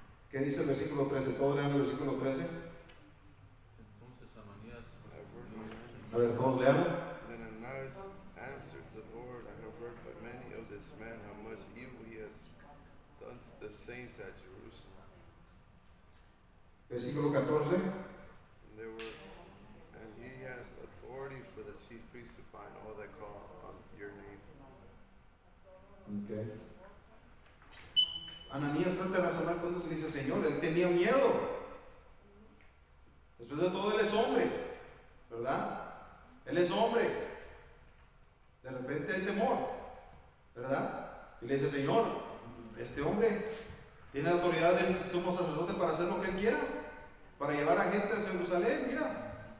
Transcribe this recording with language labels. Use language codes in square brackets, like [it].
[es] ¿Qué dice el versículo 13? ¿Todos lean el versículo 13? Entonces Ananías A ver, todos lean. [en] Then Ananias answered the Lord, I have heard by many of this man how much evil he has done to the saints at Jerusalem. [es] Versículo 14. [en] And he has authority for the chief priests to bind all that call on your name. Okay. [es] Ananías trata de razonar con Dios y dice, Señor, él tenía miedo. Después de todo, él es hombre, ¿verdad? Él es hombre. De repente hay temor, ¿verdad? Y le dice, Señor, este hombre tiene la autoridad del sumo sacerdote para hacer lo que él quiera, para llevar a gente a Jerusalén, mira.